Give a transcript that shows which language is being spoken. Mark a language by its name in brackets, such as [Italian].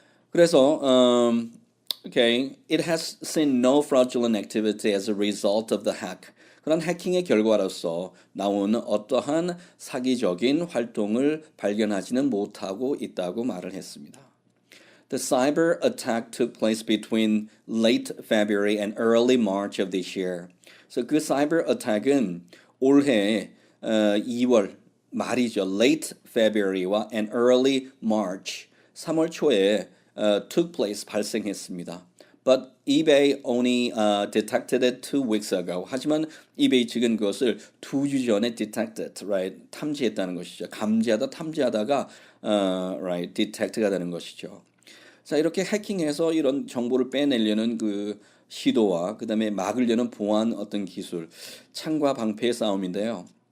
[Korean] 그래서 [English] okay, it has seen no fraudulent activity as a result of the hack. [Korean] 그런 해킹의 결과로서 나오는 어떠한 사기적인 활동을 발견하지는 못하고 있다고 말을 했습니다. [English] The cyber attack took place between late February and early March of this year. [Korean] 그래서 그 cyber attack은 올해 2월 말이죠. [English] Late February와 and early March [Korean] 3월 초에 [English] took place [Korean] 발생했습니다. [English] But eBay only detected it 2 weeks ago. [Korean] 하지만 eBay 측은 그것을 2주 전에 [English] detected, right? [Korean] 탐지했다는 것이죠. 탐지하다가 right, detect가 되는 것이죠. 자, 이렇게 해킹해서 이런 정보를 빼내려는 그 시도와 그다음에 막으려는 보안 어떤 기술, 창과 방패의 싸움인데요.